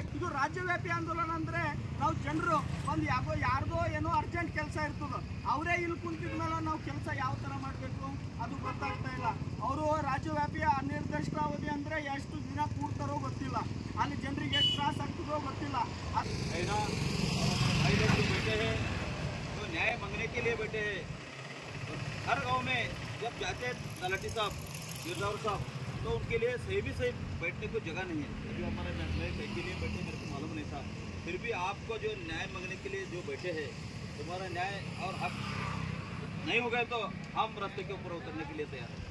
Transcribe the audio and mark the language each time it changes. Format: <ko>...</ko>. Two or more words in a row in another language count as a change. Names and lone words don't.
<kn>ಇದು ರಾಜ್ಯವ್ಯಾಪಿ ಆಂದೋಲನ ಅಂದರೆ ನಾವು ಜನರು ಒಂದು ಯಾರ್ದೋ ಏನೋ ಅರ್ಜೆಂಟ್ ಕೆಲಸ ಇರ್ತದೆ, ಅವರೇ ಇಲ್ಲಿ ಕುಂತಿದ ಮೇಲೆ ನಾವು ಕೆಲಸ ಯಾವ ಥರ ಮಾಡಬೇಕು ಅದು ಗೊತ್ತಾಗ್ತಾ ಇಲ್ಲ. ಅವರು ರಾಜ್ಯವ್ಯಾಪಿ ಅನಿರ್ದಿಷ್ಟಾವಧಿ ಅಂದರೆ ಎಷ್ಟು ದಿನ ಕೂಡ್ತಾರೋ ಗೊತ್ತಿಲ್ಲ, ಅಲ್ಲಿ ಜನರಿಗೆ ಎಷ್ಟು ತ್ರಾಸ ಆಗ್ತದೋ ಗೊತ್ತಿಲ್ಲ.</kn> <hi>न्याय मांगने के लिए बैठे हैं। हर गांव में जब जाते हैं तलाटी साहब, गिरदावर साहब, तो उनके लिए सही बैठने को जगह नहीं है। अभी हमारे मैं के लिए बैठे मेरे को मालूम नहीं था, फिर भी आपको जो न्याय मांगने के लिए जो बैठे हैं, तुम्हारा न्याय और हक नहीं हो गए तो हम रास्ते के ऊपर उतरने के लिए तैयार हैं।</hi>